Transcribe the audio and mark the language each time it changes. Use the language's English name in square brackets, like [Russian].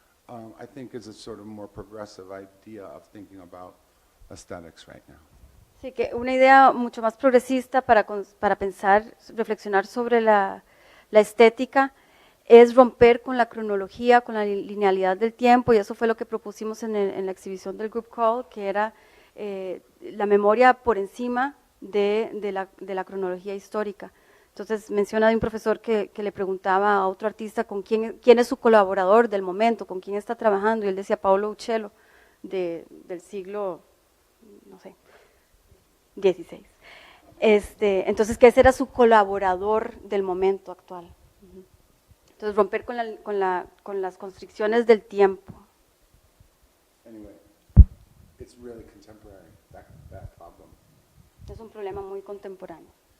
[English] I think is a sort of more progressive idea of thinking about aesthetics right now. [Spanish] Sí, que una idea mucho más progresista para pensar, reflexionar sobre la estética es romper con la cronología, con la linealidad del tiempo, y eso fue lo que propusimos en la exhibición del Group Call, que era la memoria por encima de la cronología histórica. Entonces menciona de un profesor que le preguntaba a otro artista con quién es su colaborador del momento, con quién está trabajando, y él decía Paolo Uccello, del siglo, no sé, XVI. Entonces que ese era su colaborador del momento actual. Entonces romper con las constricciones del tiempo. [English] Anyway, it's really contemporary, that problem. [Spanish] Es un problema muy contemporáneo.